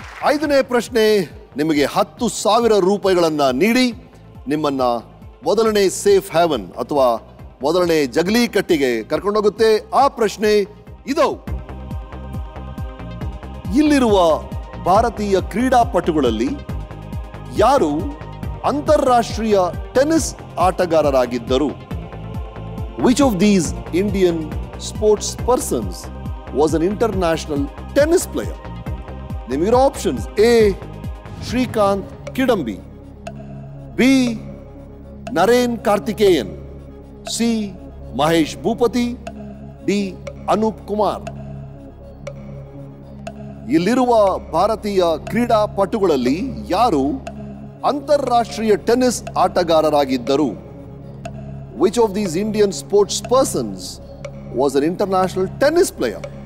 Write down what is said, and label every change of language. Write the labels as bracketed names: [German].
[Kannada] ಐದನೇ ಪ್ರಶ್ನೆ ನಿಮಗೆ 10,000 ರೂಪಾಯಿಗಳನ್ನ ನೀಡಿ ನಿಮ್ಮನ್ನ ಮೊದಲನೇ ಸೇಫ್ ಹ್ಯಾವನ್ ಅಥವಾ ಮೊದಲನೇ ಜಗಲಿ ಕಟ್ಟಿಗೆ ಕರ್ಕೊಂಡೋಗುತ್ತೆ. ಆ ಪ್ರಶ್ನೆ ಇದು: ಇಲ್ಲಿರುವ ಭಾರತೀಯ ಕ್ರೀಡಾಪಟುಗಳಲ್ಲಿ ಯಾರು ಅಂತಾರಾಷ್ಟ್ರೀಯ tennis ಆಟಗಾರರಾಗಿದ್ದರು? [English] Which of these Indian sports persons was an international tennis player? Name your options: A. Shrikant Kidambi, B. Naren Karthikeyan, C. Mahesh Bhupati, D. Anup Kumar. [Kannada] ಇಲ್ಲಿರುವ ಭಾರತೀಯ ಕ್ರೀಡಾಪಟುಗಳಲ್ಲಿ ಯಾರು ಅಂತಾರಾಷ್ಟ್ರೀಯ tennis ಆಟಗಾರರಾಗಿದ್ದರು? [English] Which of these Indian sports persons was an international tennis player?